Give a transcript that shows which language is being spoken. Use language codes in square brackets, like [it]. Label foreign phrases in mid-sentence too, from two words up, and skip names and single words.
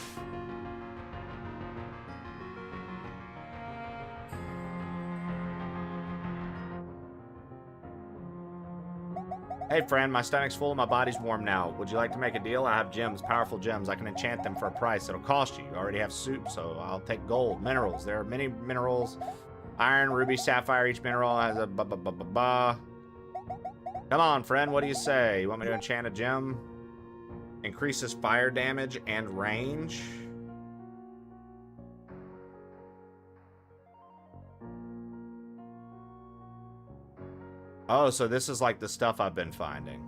[en] Hey friend, my stomach's full and my body's warm now. Would you like to make a deal? I have gems, powerful gems. I can enchant them for a price. It'll cost you. You already have soup, so I'll take gold. Minerals. There are many minerals. Iron, ruby, sapphire. Each mineral has a ba-ba-ba-ba-ba. Come on, friend. What do you say? You want me to enchant a gem? Increases fire damage and range. Oh, so this is like the stuff I've been finding.